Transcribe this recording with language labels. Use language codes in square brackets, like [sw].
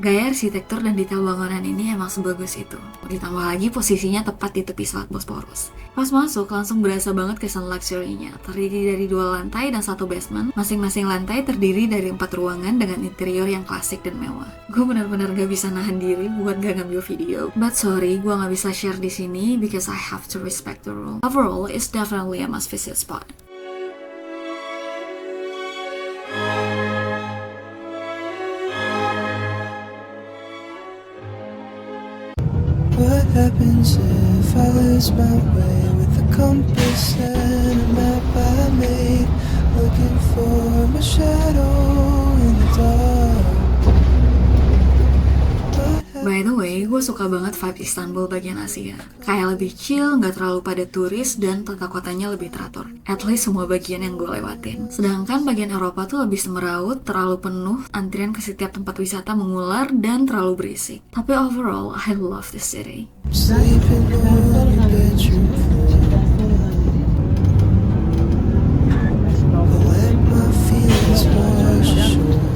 [id] Gaya arsitektur dan detail bangunan ini emang sebagus itu. Ditambah lagi posisinya tepat di tepi Selat Bosporus. Pas masuk langsung berasa banget kesan luxury-nya. Terdiri dari 2 lantai dan 1 basement. Masing-masing lantai terdiri dari 4 ruangan dengan interior yang klasik dan mewah. Gue benar-benar gak bisa nahan diri buat gak ngambil video. [en] But sorry, [id] gue gak bisa [en] share [id] di sini [en] because I have to respect the rule. Overall, it's definitely a must visit spot. What happens if I lose my way with a compass and a map I made, looking for my shadow in the dark? By the way, [id] gue suka banget vibe Istanbul bagian Asia. Kayak lebih chill, gak terlalu padat turis, dan tata kotanya lebih teratur. [en] At least [id] semua bagian yang gue lewatin. Sedangkan bagian Eropa tuh lebih semeraut, terlalu penuh, antrian ke setiap tempat wisata mengular, dan terlalu berisik. [en] Tapi overall, I love this city. Sleeping on your bedroom floor. I'll let my feelings wash ashore.